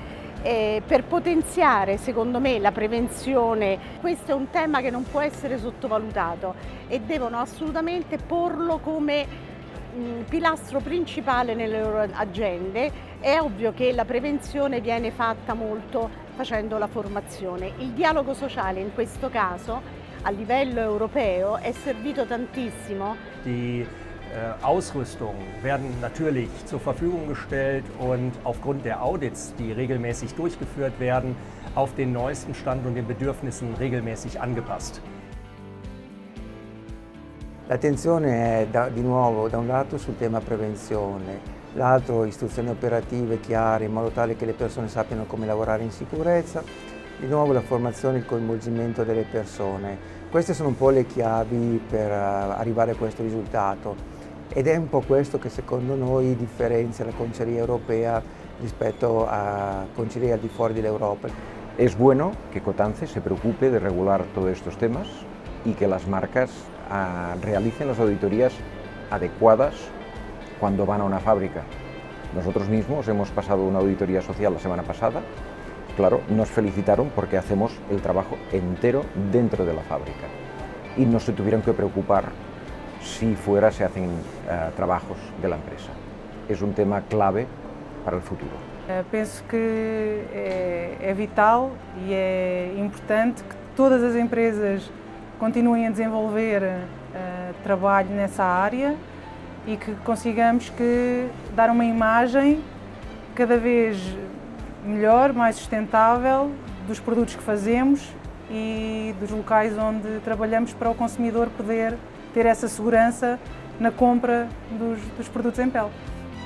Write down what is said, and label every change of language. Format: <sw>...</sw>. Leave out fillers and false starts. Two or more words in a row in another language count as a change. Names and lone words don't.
<it>Per potenziare, secondo me, la prevenzione, questo è un tema che non può essere sottovalutato e devono assolutamente porlo come pilastro principale nelle loro agende. È ovvio che la prevenzione viene fatta molto facendo la formazione. Il dialogo sociale in questo caso a livello europeo è servito tantissimo.</it> <de>Die Ausrüstung werden natürlich zur Verfügung gestellt und aufgrund der Audits, die regelmäßig durchgeführt werden, auf den neuesten Stand und den Bedürfnissen regelmäßig angepasst.</de> <it>L'attenzione è di nuovo da un lato sul tema prevenzione, l'altro istruzioni operative chiare in modo tale che le persone sappiano come lavorare in sicurezza, di nuovo la formazione e il coinvolgimento delle persone. Queste sono un po' le chiavi per arrivare a questo risultato ed è un po' questo che secondo noi differenzia la concería europea rispetto a concería al di fuori dell'Europa.</it> <es>Es bueno que Cotance se preocupe de regular todos estos temas y que las marcas realicen las auditorías adecuadas cuando van a una fábrica. Nosotros mismos hemos pasado una auditoría social la semana pasada. Claro, nos felicitaron porque hacemos el trabajo entero dentro de la fábrica y no se tuvieron que preocupar si fuera se hacen trabajos de la empresa. Es un tema clave para el futuro.</es> <pt>Penso que é vital e é importante que todas as empresas continuem a desenvolver trabalho nessa área e que consigamos dar uma imagem cada vez melhor, mais sustentável dos produtos que fazemos e dos locais onde trabalhamos para o consumidor poder ter essa segurança na compra dos produtos em pele.</pt>